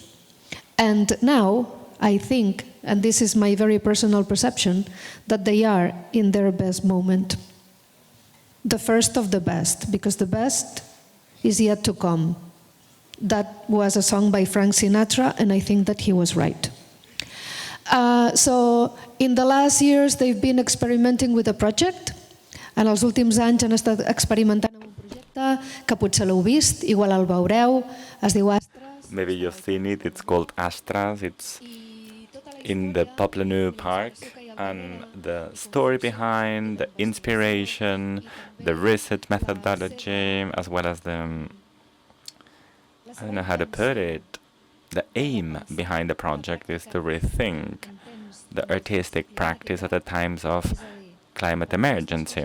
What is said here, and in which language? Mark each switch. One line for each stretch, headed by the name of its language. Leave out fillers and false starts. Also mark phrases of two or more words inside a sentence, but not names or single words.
English: And now, I think, and this is my very personal perception, that they are in their best moment. The first of the best, because the best is yet to come. That was a song by Frank Sinatra, and I think that he was right. So, in the last years, they've been experimenting with a project.
Catalan: En els últims anys han estat experimentant amb un projecte que potser l'heu vist, igual el veureu, es diu ASTRES.
English: Maybe you've seen it, it's called ASTRES, it's in the Poblenou Park, and the story behind, the inspiration, the research methodology, as well as the, I don't know how to put it, the aim behind the project is to rethink the artistic practice at the times of climate emergency.